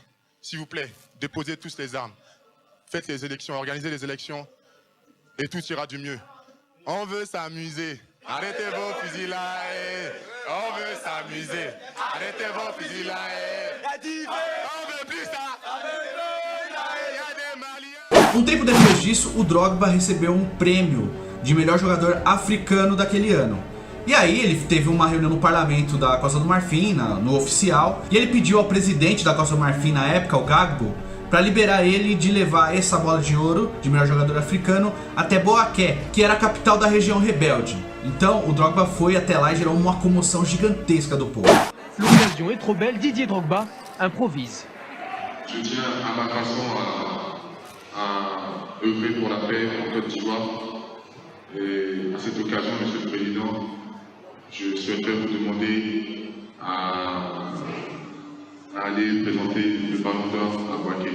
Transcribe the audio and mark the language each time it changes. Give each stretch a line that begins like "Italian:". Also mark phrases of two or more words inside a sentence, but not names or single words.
French: S'il vous plaît, déposez tous les armes. Faites les élections, organisez les élections et tout ira du mieux. On veut s'amuser. Arrêtez vos fusils là, on veut s'amuser. Arrêtez vos fusils là, on veut plus ça.
Portuguese: Tempo depois disso, o Drogba recebeu um prêmio de melhor jogador africano daquele ano. E aí ele teve uma reunião no parlamento da Costa do Marfim, no oficial, e ele pediu ao presidente da Costa do Marfim na época, o Gbagbo, para liberar ele de levar essa bola de ouro de melhor jogador africano até Boaké, que era a capital da região rebelde. Então o Drogba foi até lá e gerou uma comoção gigantesca do povo.
French: L'occasion est trop belle, Didier Drogba improvise. Je tiens à ma façon à œuvrer pour la paix en Côte d'Ivoire. Et à cette occasion, Monsieur le Président, je souhaiterais vous demander à aller présenter le Ballon d'Or à Boaké.